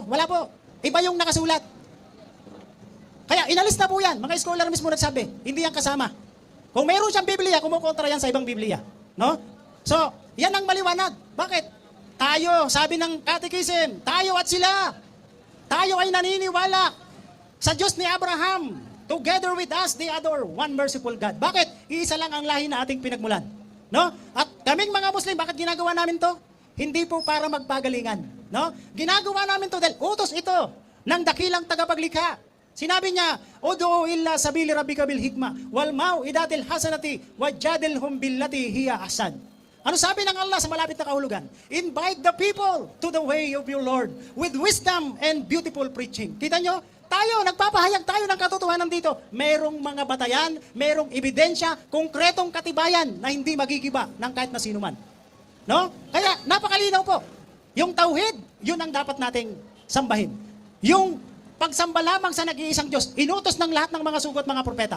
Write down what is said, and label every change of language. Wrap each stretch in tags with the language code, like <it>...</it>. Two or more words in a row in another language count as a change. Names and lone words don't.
<tl>Wala po. Iba yung nakasulat. Kaya inalis na po yan. Mga scholar mismo nagsabi, hindi yan kasama. Kung mayroon siyang Biblia, kumukontra yan sa ibang Biblia. No? So, yan ang maliwanag. Bakit? Tayo, sabi ng Catechism, tayo at sila. Tayo ay naniniwala sa Diyos ni Abraham.</tl> <en>Together with us, they adore one merciful God.</en> <tl>Bakit? Iisa lang ang lahi na ating pinagmulan. No? At kaming mga Muslim, bakit ginagawa namin to? Hindi po para magpagalingan. No? Ginagawa namin to dahil utos ito ng dakilang tagapaglikha. Sinabi niya,</tl> <ar>ادع إلى سبيل ربك بالحكمة والموعظة الحسنة وجادلهم بالتي هي أحسن.</ar> <tl>Ano sabi ng Allah sa malapit na kahulugan?</tl> <en>Invite the people to the way of your Lord with wisdom and beautiful preaching.</en> <tl>Kita nyo? Tayo, nagpapahayag tayo ng katotohanan dito. Merong mga batayan, merong ebidensya, konkretong katibayan na hindi magigiba ng kahit na sino man. No? Kaya, napakalinaw po. Yung tauhid, yun ang dapat nating sambahin. Yung pagsamba lamang sa nag-iisang Diyos, inutos ng lahat ng mga sugo at mga propeta.</tl>